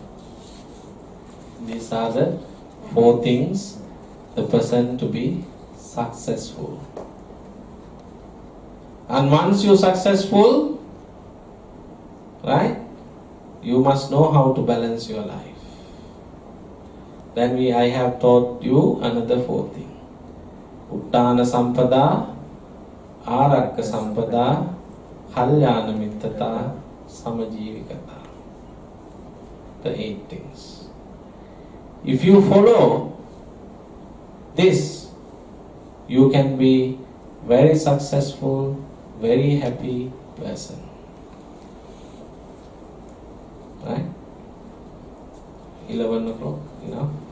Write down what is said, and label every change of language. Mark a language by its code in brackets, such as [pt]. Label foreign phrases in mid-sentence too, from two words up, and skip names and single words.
[en] These are the 4 things the person to be successful. And once you're successful, right, you must know how to balance your life. Then I have taught you another 4 things. [pi] Uttana sampada, Arakka sampada, Kalyana mittata, Samajivikata. [en] The 8 things. If you follow this, you can be very successful, very happy person. Right? 11 o'clock, enough?